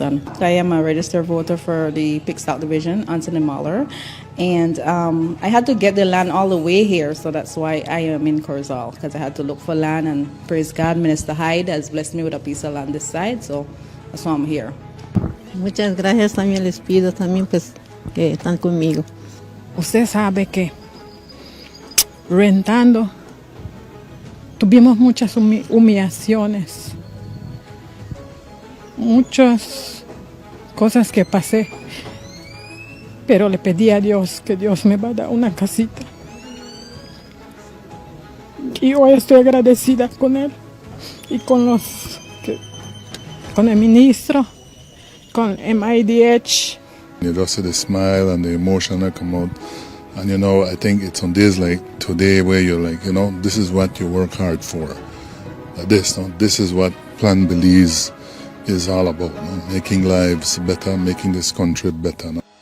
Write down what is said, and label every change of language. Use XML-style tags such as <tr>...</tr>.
<en>And I am a registered voter for the Pick South Division, Anthony Mahler, and I had to get the land all the way here, so that's why I am in Corzal, because I had to look for land, and praise God, Minister Hyde has blessed me with a piece of land this side, so that's why I'm here.</en> <es>Muchas gracias, también les pido también pues que están conmigo. Usted sabe que rentando tuvimos muchas humillaciones, muchas cosas que pasé, pero le pedí a Dios que Dios me va a dar una casita. Y hoy estoy agradecida con él y con el ministro, con MIDH.</es> <en>You just see the smile and the emotion that come out. And I think it's on days like today where you're like, this is what you work hard for. This is what Plan Belize is all about. Making lives better, making this country better.</en>